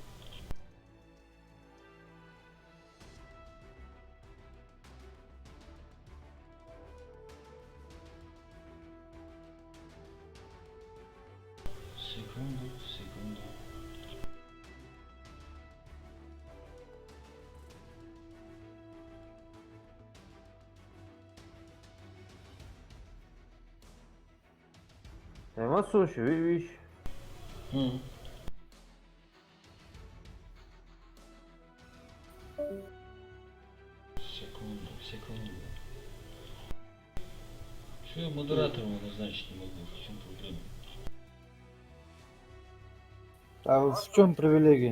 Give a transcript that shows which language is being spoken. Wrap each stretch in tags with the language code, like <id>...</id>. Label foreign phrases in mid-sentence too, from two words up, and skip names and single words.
<ru>Секунду. Ama sushi, wish. М. Секунду. Что я модератором назначить не могу? В чем проблема? А в чем привилегия?</ru>